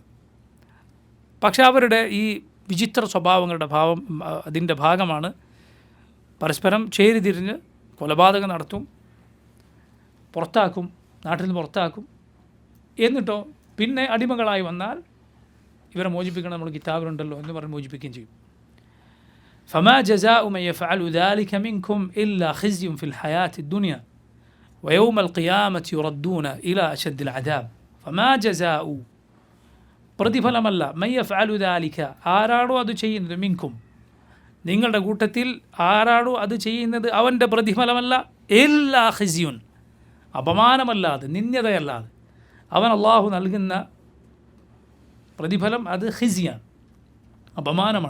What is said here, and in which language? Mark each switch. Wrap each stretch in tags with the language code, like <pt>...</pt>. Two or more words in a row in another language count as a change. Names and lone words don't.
<ml>പക്ഷേ അവരുടെ ഈ വിചിത്ര സ്വഭാവങ്ങളുടെ അതിൻ്റെ ഭാഗമാണ് പരസ്പരം ചേരിതിരിഞ്ഞ് കൊലപാതകം നടത്തും, പുറത്താക്കും, നാട്ടിൽ നിന്ന് പുറത്താക്കും. എന്നിട്ടോ പിന്നെ അടിമകളായി വന്നാൽ ഇവരെ മോചിപ്പിക്കണം, നമ്മൾ കിതാബിലുണ്ടല്ലോ എന്ന് പറഞ്ഞ് മോചിപ്പിക്കുകയും ചെയ്യും.</ml> <ar>فما جزاء من يفعل ذلك منكم إلا خزي في الحياة الدنيا ويوم القيامة يردون إلى أشد العذاب. فما جزاء,</ar> <ml>പ്രതിഫലമല്ല,</ml> <ar>من يفعل ذلك,</ar> <ml>ആരാണോ അത് ചെയ്യുന്നത്, മിൻകും, നിങ്ങളുടെ കൂട്ടത്തിൽ ആരാണോ അത് ചെയ്യുന്നത്, അവൻ്റെ പ്രതിഫലമല്ല,</ml> <ar>إلا خزي,</ar> <ml>അപമാനമല്ലാതെ, നിന്ദ്യതയല്ലാതെ. അവൻ അള്ളാഹു നൽകുന്ന പ്രതിഫലം അത് ഖിസ്യാണ്, അപമാനമാണ്.</ml>